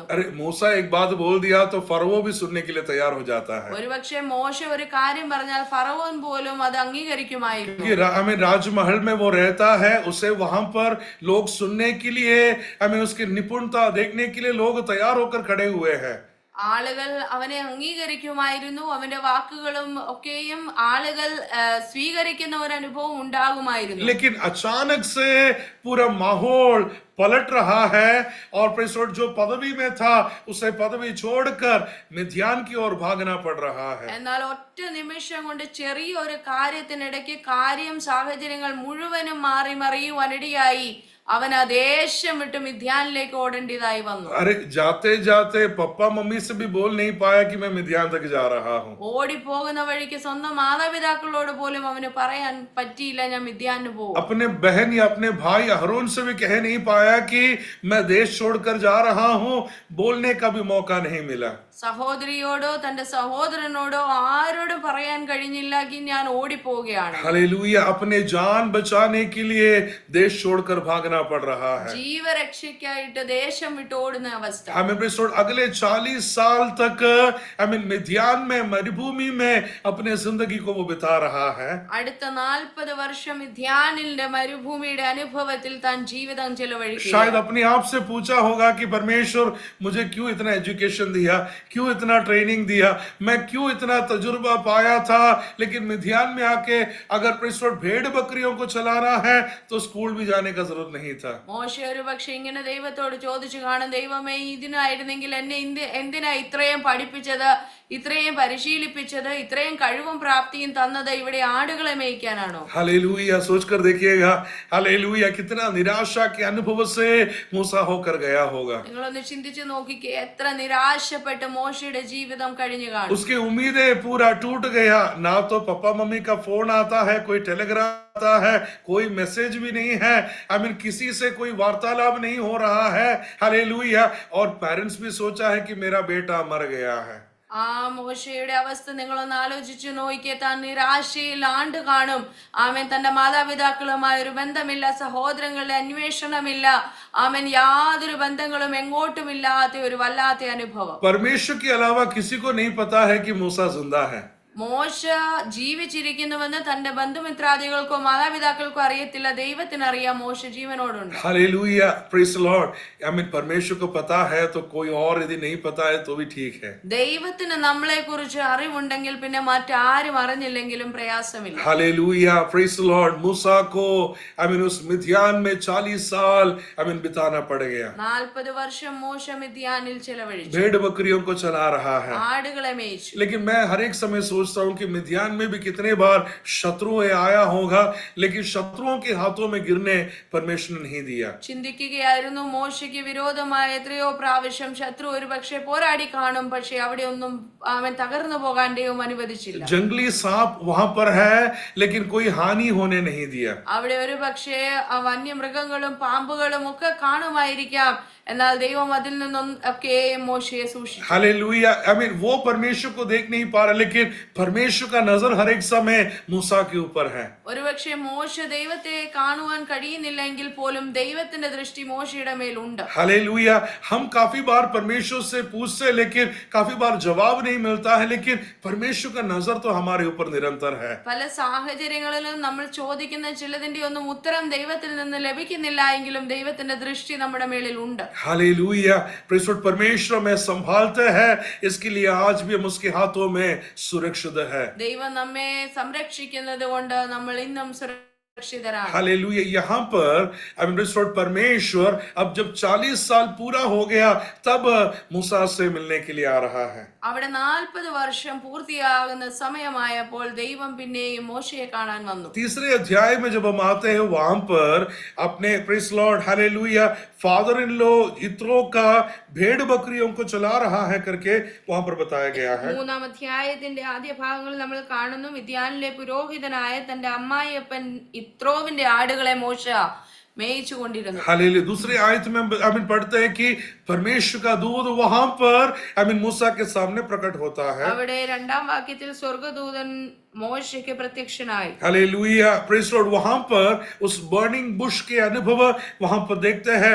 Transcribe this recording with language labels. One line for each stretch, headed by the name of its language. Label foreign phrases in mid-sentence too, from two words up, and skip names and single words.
Hindi: अरे मूसा एक बात बोल दिया तो फरवो भी सुनने के लिए तैयार हो जाता है।
Malayalam: ഒരുപക്ഷെ മോശ ഒരു കാര്യം പറഞ്ഞാൽ ഫറവോൻ പോലും അത് അംഗീകരിക്കുമായിരുന്നു.
Hindi: कि हमें राजमहल में वो रहता है, उसे वहां पर लोग सुनने के लिए हमें उसकी निपुणता देखने के लिए लोग तैयार होकर खड़े हुए हैं।
Malayalam: ആളുകൾ അവനെ അംഗീകരിക്കുമായിരുന്നു, അവന്റെ വാക്കുകളും ഒക്കെയും ആളുകൾ സ്വീകരിക്കുന്ന ഒരു അനുഭവം ഉണ്ടാകുമായിരുന്നു.
Hindi: लेकिन अचानक से पूरा माहौल पलट रहा है और प्रेसोड जो पदवी में था उसे पदवी छोड़कर मिद्यान की ओर भागना पड़ रहा है।
Malayalam: എന്നാൽ ഒറ്റ നിമിഷം കൊണ്ട് ചെറിയൊരു കാര്യത്തിനിടയ്ക്ക് കാര്യം സാഹചര്യങ്ങൾ മുഴുവനും മാറി മറിയുവാനിടയായി അവൻ ആ ദേശം വിട്ട് മിദ്യാനിലേക്ക് ഓടേണ്ടതായി വന്നു.
Hindi: अरे जाते जाते पापा मम्मी से भी बोल नहीं पाया कि मैं मिद्यान तक जा रहा हूँ।
Malayalam: ഓടിപ്പോകുന്ന വഴിക്ക് സ്വന്തം മാതാപിതാക്കളോട് പോലും അവന് പറയാൻ പറ്റിയില്ല, ഞാൻ മിദ്യാന് പോകും.
Hindi: अपने बहन या अपने भाई अहरोन से भी कह नहीं पाया कि मैं देश छोड़कर जा रहा हूँ, बोलने का भी मौका नहीं मिला।
Malayalam: സഹോദരിയോടോ തന്റെ സഹോദരനോടോ ആരോടും പറയാൻ കഴിഞ്ഞില്ല ഞാൻ ഓടിപ്പോവുകയാണ്.
Hindi: हालेलुया। अपने जान बचाने के लिए देश छोड़कर भागना पड़ रहा है।
Malayalam: ജീവരക്ഷയ്ക്കായിട്ട് ദേശം വിട്ട് ഓടുന്ന അവസ്ഥ.
Hindi: अगले 40 साल तक मिद्यान में मरुभूमि में अपने जिंदगी को वो बिता रहा है।
Malayalam: അടുത്ത 40 വർഷം മിദ്യാനിലെ മരുഭൂമിയുടെ അനുഭവത്തിൽ താൻ ജീവിതം ചെലവഴിക്കും.
Hindi: शायद अपने आप से पूछा होगा कि परमेश्वर मुझे क्यों इतना एजुकेशन दिया, क्यों इतना ट्रेनिंग दिया, मैं क्यों इतना तजुर्बा पाया था, लेकिन मिद्यान में आके अगर परमेश्वर भेड़ बकरियों को चलाना है तो स्कूल भी जाने का जरूरत नहीं था।
Malayalam: മോശ ഒരു പക്ഷെ ഇങ്ങനെ ദൈവത്തോട് ചോദിച്ചു കാണും, ദൈവമേ ഇതിനായിരുന്നെങ്കിൽ എന്നെ എന്തിനാ ഇത്രയും പഠിപ്പിച്ചത്, ഇത്രയും പരിശീലിപ്പിച്ചത്, ഇത്രയും കഴിവും പ്രാപ്തിയും തന്നത് ഇവിടെ ആടുകളെ മേയ്ക്കാനാണോ?
Hindi: हालेलुया। सोचकर देखिएगा, हालेलुया, कितना निराशा के अनुभव से मूसा होकर गया होगा।
Malayalam: നിങ്ങളൊന്ന് ചിന്തിച്ചു നോക്കിക്കേ, എത്ര നിരാശപ്പെട്ട് മോശയുടെ ജീവിതം കഴിഞ്ഞു കാണും.
Hindi: उसकी उम्मीदें पूरा टूट गया। ना तो पापा मम्मी का फोन आता है, कोई टेलीग्राम आता है, कोई मैसेज भी नहीं है, किसी से कोई वार्तालाप नहीं हो रहा है। हालेलुया। और पेरेंट्स भी सोचा है कि मेरा बेटा मर गया है।
Malayalam: ആ മോശയുടെ അവസ്ഥ നിങ്ങളൊന്ന് ആലോചിച്ചു നോക്കിയേ, താൻ നിരാശയിൽ ആണ്ട് കാണും. ആമേൻ, തന്റെ മാതാപിതാക്കളുമായി ഒരു ബന്ധമില്ല, സഹോദരങ്ങളുടെ അന്വേഷണമില്ല, ആമേൻ, യാതൊരു ബന്ധങ്ങളും എങ്ങോട്ടുമില്ലാത്ത ഒരു വല്ലാത്ത അനുഭവം.
Hindi: परमेश्वर के अलावा किसी को नहीं पता है कि मूसा जिंदा है।
Malayalam: മോശ ജീവിച്ചിരിക്കുന്നുവെന്ന് തന്റെ ബന്ധുമിത്രാദികൾക്കോ മാതാപിതാക്കൾക്കോ അറിയത്തില്ല, ദൈവത്തിന് അറിയാം മോശ ജീവനോടുണ്ട്.
English: Hallelujah. Praise the Lord.
Hindi: परमेश्वर को पता है तो कोई और यदि नहीं पता है तो भी ठीक है।
Malayalam: ദൈവത്തിന് നമ്മളെ കുറിച്ച് അറിവുണ്ടെങ്കിൽ പിന്നെ മറ്റാരും അറിഞ്ഞില്ലെങ്കിലും പ്രയാസമില്ല.
English: Hallelujah. Praise the Lord.
Hindi: मूसा को उस मिद्यान में 40 साल बिताना पड़ गया।
Malayalam: 40 വർഷം മോശ മിദ്യാനിൽ ചെലവഴിച്ചു,
Hindi: भेड़ बकरियों को चला रहा है।
Malayalam: ആടുകളെ മേയിച്ചു.
Hindi: लेकिन मैं हर एक समय सोचता हूं कि मिद्यान में भी कितने बार शत्रुएं आया होगा, लेकिन शत्रुओं के हाथों में गिरने परमेश्वर ने नहीं दिया।
Malayalam: ചിന്തിക്കുകയായിരുന്നു, മോശയ്ക്ക് വിരോധമായ എത്രയോ പ്രാവശ്യം ശത്രു ഒരു പക്ഷെ പോരാടി കാണും, പക്ഷെ അവിടെ ഒന്നും അവൻ തകർന്നു പോകാൻ ദൈവം അനുവദിച്ചില്ല.
Hindi: जंगली सांप वहां पर है लेकिन कोई हानि होने नहीं दिया।
Malayalam: അവിടെ ഒരു പക്ഷേ വന്യമൃഗങ്ങളും പാമ്പുകളും ഒക്കെ കാണുമായിരിക്കാം, എന്നാൽ ദൈവം അതിൽ നിന്നും ഒക്കെ മോശയെ സൂക്ഷിച്ചു.
Hindi: हालेलुया। वो परमेश्वर को देख नहीं पा रहा, लेकिन परमेश्वर का नजर हर एक समय मूसा के ऊपर है।
Malayalam: ഒരുപക്ഷെ മോശ ദൈവത്തെ കാണുവാൻ കഴിയുന്നില്ലെങ്കിൽ പോലും ദൈവത്തിന്റെ ദൃഷ്ടി മോശയുടെ മേലുണ്ട്.
Hindi: हालेलुया। हम काफी बार परमेश्वर से पूछते हैं लेकिन काफी बार जवाब नहीं मिलता है, लेकिन परमेश्वर का नजर तो हमारे ऊपर निरंतर है।
Malayalam: പല സാഹചര്യങ്ങളിലും നമ്മൾ ചോദിക്കുന്ന ചിലതിന്റെ ഒന്നും ഉത്തരം ദൈവത്തിൽ നിന്ന് ലഭിക്കുന്നില്ല എങ്കിലും ദൈവത്തിന്റെ ദൃഷ്ടി നമ്മുടെ മേളിൽ ഉണ്ട്.
Hindi: हालेलुया,
English: Praise the Lord.
Hindi: परमेश्वर हमें संभालते हैं, इसके लिए आज भी हम उसके हाथों में सुरक्षित है।
Malayalam: ദൈവം നമ്മെ സംരക്ഷിക്കുന്നത് കൊണ്ട് നമ്മൾ ഇന്നും സുരക്ഷിതരാണ്.
Hindi: हालेलुया। यहाँ पर
English: Praise the Lord
Hindi: परमेश्वर अब जब 40 साल पूरा हो गया तब मूसा से मिलने के लिए आ रहा है।
Malayalam: അവിടെ 40 വർഷം പൂർത്തിയാകുന്ന സമയമായപ്പോൾ ദൈവം പിന്നെയും മോശയെ കാണാൻ വന്നു.
Hindi: तीसरे अध्याय में जब हम आते हैं वहां पर अपने
English: Praise the Lord hallelujah father in law
Hindi: इत्रो का भेड़ बकरियों को चला रहा है करके वहां पर बताया गया है।
Malayalam: 3-ാം അധ്യായത്തിന്റെ ആദ്യ ഭാഗങ്ങളിൽ നമ്മൾ കാണുന്നു മിദ്യാനിലെ പുരോഹിതനായ തന്റെ അമ്മായിയപ്പൻ ഇത്രോവിന്റെ ആടുകളെ മോശ മേയിച്ചു കൊണ്ടിരുന്നു.
Hindi: हालेलुया। दूसरे आयत में हम पढ़ते हैं कि परमेश्वर का दूत वहां पर मूसा के सामने प्रकट होता है।
Malayalam: അവിടെ 2-ാം വാക്യത്തിൽ സ്വർഗ്ഗദൂതൻ മോശയ്ക്ക് പ്രത്യക്ഷനായി.
Hindi: हालेलुया,
English: Praise the Lord.
Hindi: वहां पर उस
English: burning bush
Hindi: के अनुभव वहां पर देखते हैं।